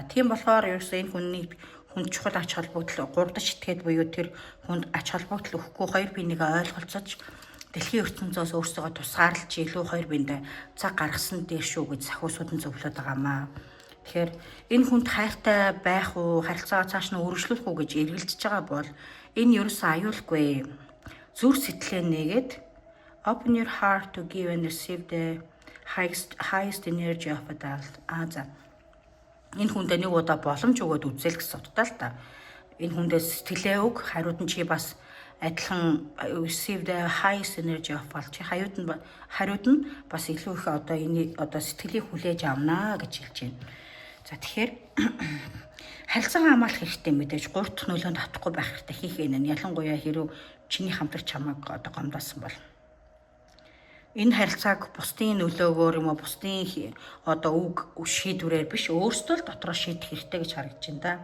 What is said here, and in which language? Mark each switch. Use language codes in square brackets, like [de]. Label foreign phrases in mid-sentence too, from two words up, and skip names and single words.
[mn] Тийм болохоор ерөөсөө энэ хүний хүнд чухал ач холбогдол 30 этгээд буюу тэр хүнд ач холбогдол өгөхгүй хоёр биенийг ойлголцож дэлхийн ертөнцөөс өөрсдөө тусгаарлаж илүү хоёр биендээ цаг гаргасан дээр шүү гэж сахиусууд нь зөвлөд байгаамаа. Тэгэхээр энэ хүнд хайртай байх уу, харилцаагаа цааш нь өргөжлүүлэх үү гэж эргэлдэж байгаа бол энэ ерөөсөө аюулгүй. Зүр сэтгэлээ нээгээд [en] open your heart to give and receive the highest energy of it all. [mn] Энэ хүндээ нэг удаа боломж өгөөд үзэл гэсэн утгатай л та. Энэ хүндээ сэтгэлээ өг, хариуд нь чи бас адилхан [en] receive the highest energy of all. [mn] Чи хариуд нь бас илүү их одоо энийг одоо сэтгэлийг хүлээж авнаа гэж хэлж байна. За тэгэхээр харилцаагаа хамгаалах хэрэгтэй мэдээж 3 дахь нөлөөнд автахгүй байх хэрэгтэй хийх юм. Ялангуяа хэрэг чиний хамтрагч чамайг одоо гомдоосон бол энэ харилцааг бусдын нөлөөгөөр юм уу бусдын одоо үг шийдвэрээр биш өөрсдөө л дотроо шийдэх хэрэгтэй гэж харагдаж байна да.